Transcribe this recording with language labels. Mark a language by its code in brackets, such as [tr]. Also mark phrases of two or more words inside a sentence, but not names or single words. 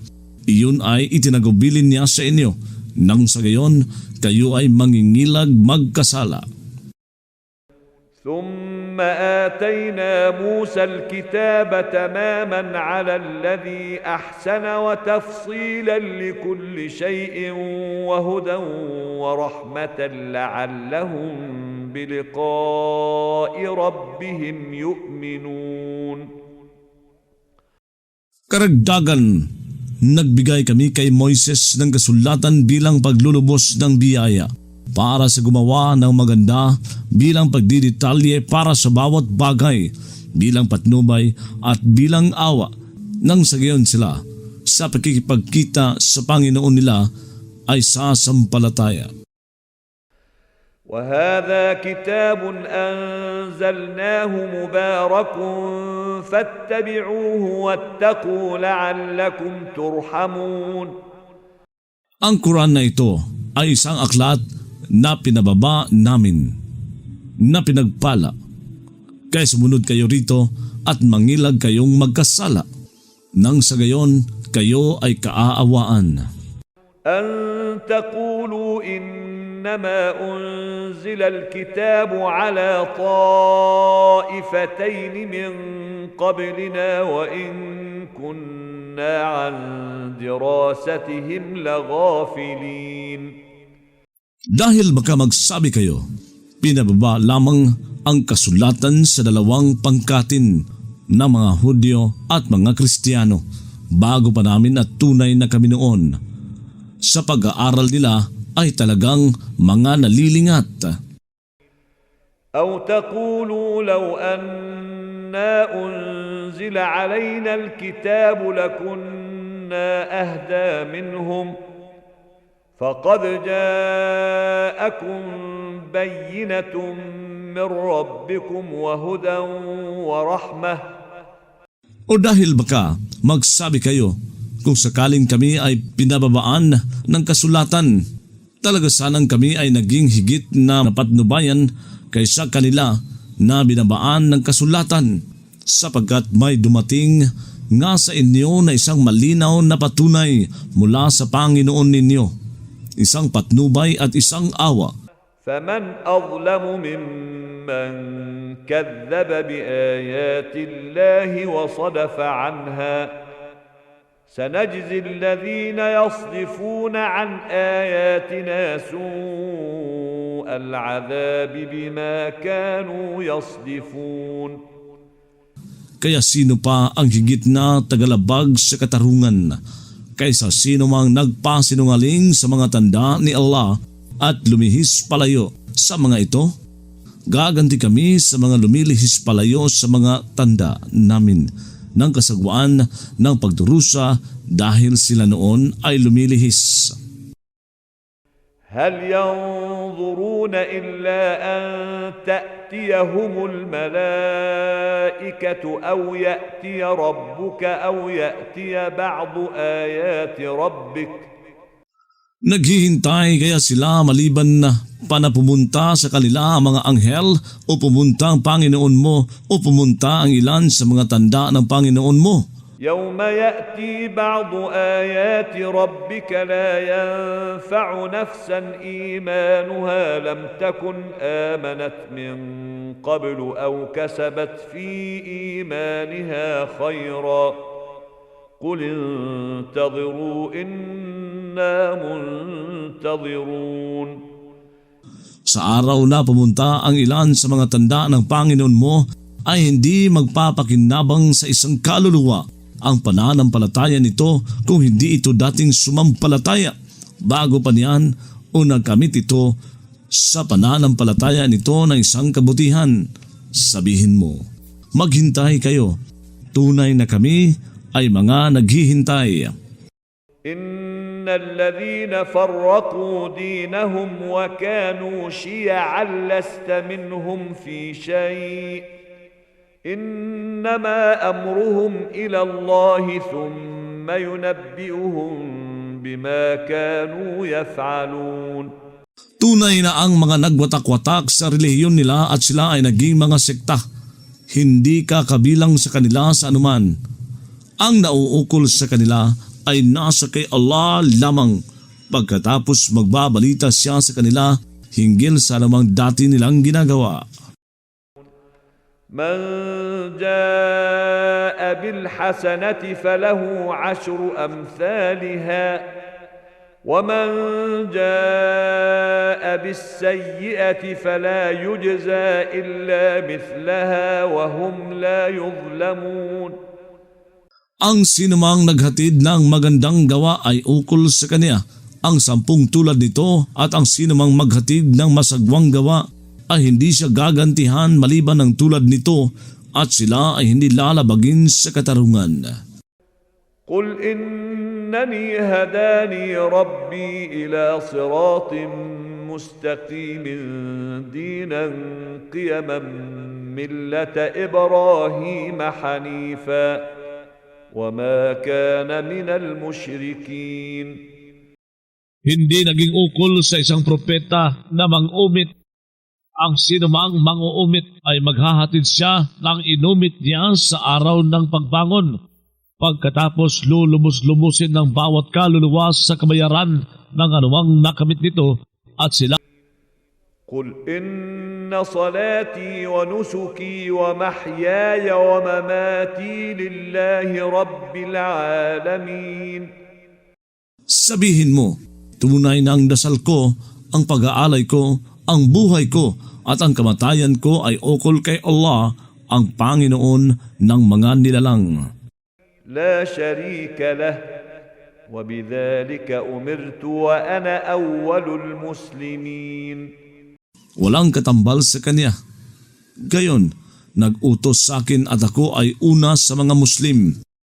[tl] Iyon ay itinagubilin niya sa inyo, nang sa gayon kayo ay mangingilag magkasala. [ar] ثم آتينا موسى الكتاب تماما على الذي أحسن وتفصيلا لكل شيء وهدى ورحمة لعلهم بلقاء ربهم يؤمنون. [tl] Karagdagan, nagbigay kami kay Moises ng kasulatan bilang paglulubos ng biyaya para sa gumawa ng maganda, bilang pagdidetalye para sa bawat bagay, bilang patnubay at bilang awa, nang sa gayon sila sa pakikipagkita sa Panginoon nila ay sasampalataya. [ar] وهذا كتاب أنزلناه مبارك فاتبعوه واتقوا لعلكم ترحمون. [tl] Ang Quran na ito ay isang aklat na pinababa namin, na pinagpala. Kaya sumunod kayo rito at mangilag kayong magkasala, nang sa gayon kayo ay kaaawaan. [ar] أن تقولوا إنما أنزل الكتاب على طائفتين من قبلنا وإن كنا إنا عن دراستهم لغافلين. [tl] Dahil baka magsabi kayo, pinababa lamang ang kasulatan sa dalawang pangkatin ng mga Hudyo at mga Kristiyano bago pa namin at tunay na kami noon. Sa pag-aaral nila ay talagang mga nalilingat. [ar] أو تقولوا لو أنا أنزل علينا الكتاب لكنا أهدى منهم فقد جاءكم بينة من ربكم وهدى ورحمة. [tl] O dahil baka magsabi kayo, kung sakaling kami ay pinababaan ng kasulatan, talaga sanang kami ay naging higit na patnubayan kaysa kanila na binabaan ng kasulatan, sapagkat may dumating nga sa inyo na isang malinaw na patunay mula sa Panginoon ninyo, isang patnubay at isang awa. [ar] فمن أظلم ممن كذب بآيات الله وصدف عنها سنجزي الذين يصدفون عن آياتنا سوء العذاب بما كانوا يصدفون. [tl] Kaya sino pa ang higit na tagalabag sa katarungan kaysa sino mang nagpasinungaling sa mga tanda ni Allah at lumihis palayo sa mga ito? Gaganti kami sa mga lumilihis palayo sa mga tanda namin ng kasagwaan ng pagdurusa dahil sila noon ay lumilihis. [ar] هل ينظرون إلا أن تأتيهم الملائكة أو يأتي ربك أو يأتي بعض آيات ربك. [tl] Naghihintay kaya sila maliban na pumunta sa kanila ang mga anghel o pumunta ang Panginoon mo o pumunta ang ilan sa mga tanda ng Panginoon mo? [ar] يوم يأتي بعض آيات ربك لا ينفع نفسا إيمانها لم تكن آمنت من قبل أو كسبت في إيمانها خيرا قل انتظروا إنا منتظرون. [tl] Sa araw na pumunta ang ilan sa mga tanda ng Panginoon mo ay hindi magpapakinabang sa isang kaluluwa ang pananampalataya nito kung hindi ito dating sumampalataya bago pa niyan o nagkamit ito sa pananampalataya nito ng isang kabutihan. Sabihin mo, maghintay kayo, tunay na kami ay mga naghihintay. [ar] إن الذين فرقوا دينهم وكانوا شيعا لست منهم في شيء إنما أمرهم إلى الله ثم ينبئهم بما كانوا يفعلون. [tl] Tunay na ang mga nagwatak-watak sa relihiyon nila at sila ay naging mga sekta. Hindi ka kabilang sa kanila sa anuman. Ang nauukol sa kanila ay nasa kay Allah lamang pagkatapos magbabalita siya sa kanila hinggil sa anumang dati nilang ginagawa. [ar] من جاء بالحسنة فله عشر أمثالها ومن جاء بالسيئة فلا يجزى إلا مثلها وهم لا يظلمون. [tl] Ang sinumang naghatid ng magandang gawa ay ukol sa kanya ang 10 tulad nito, at ang sinumang maghatid ng masagwang gawa ay hindi siya gagantihan maliban ng tulad nito, at sila ay hindi lalabagin sa katarungan. [ar] قل إنني هداني ربي إلى صراط مستقيم دينا قيما ملة إبراهيم حنيفا وما كان من المشركين. [tl] Hindi naging ukol sa isang propeta na mang-umit. Ang sinumang mang-uumit ay maghahatid siya ng inumit niya sa araw ng pagbangon. Pagkatapos lulubos-lubusin ng bawat kaluluwa sa kabayaran ng anumang nakamit nito, at sila [ar] قل إن صلاتي ونسكي ومحياي ومماتي لله رب العالمين. [tl] Sabihin mo, tunay na ang dasal ko, ang pag-aalay ko, ang buhay ko at ang kamatayan ko ay ukol kay Allah, ang Panginoon ng mga nilalang. [ar] لا شريك له وبذلك أمرت وأنا أول المسلمين. [tl] Walang katambal sa kanya. Gayon, nag-utos sa akin at ako ay una sa mga Muslim.